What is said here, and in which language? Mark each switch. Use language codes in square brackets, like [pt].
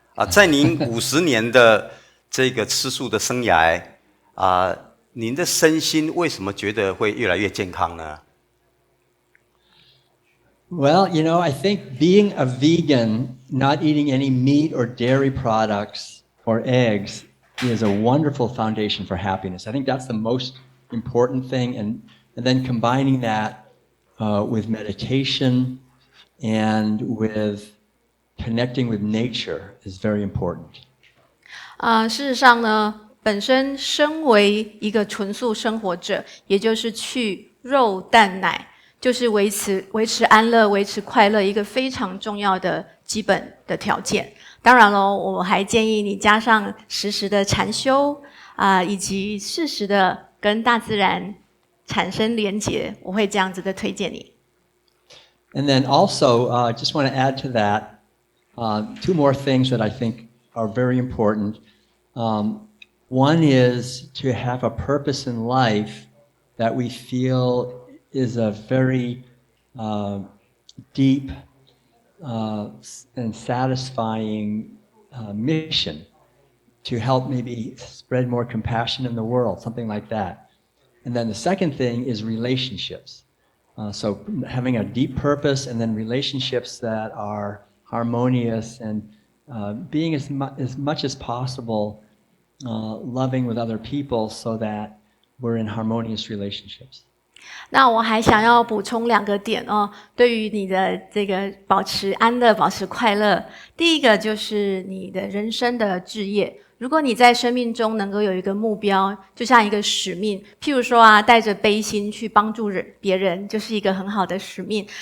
[zh] 在您50年的这个吃素的生涯，您的身心为什么觉得会越来越健康呢？ [en] Well, I think being a vegan, not eating any meat or dairy products or eggs, is a wonderful foundation for happiness. I think that's the most important thing, and then combining that with meditation and with connecting with nature is very important. [zh] 事实上呢，本身身为一个纯素生活者，也就是去肉蛋奶，就是维持安乐、维持快乐一个非常重要的基本的条件。当然咯，我还建议你加上时时的禅修以及适时的跟大自然产生连结，我会这样子的推荐你。 [en] And then also, just want to add to that, two more things that I think are very important. One is to have a purpose in life that we feel is a very deep and satisfying mission to help maybe spread more compassion in the world, something like that. And then the second thing is relationships. So having a deep purpose and then relationships that are harmonious and being as much as possible loving with other people so that we're in harmonious relationships. [zh] 那我还想要补充2个点哦，对于你的这个保持安乐、保持快乐，第一个就是你的人生的志业。如果你在生命中能够有一个目标，就像一个使命，譬如说带着悲心去帮助别人，就是一个很好的使命。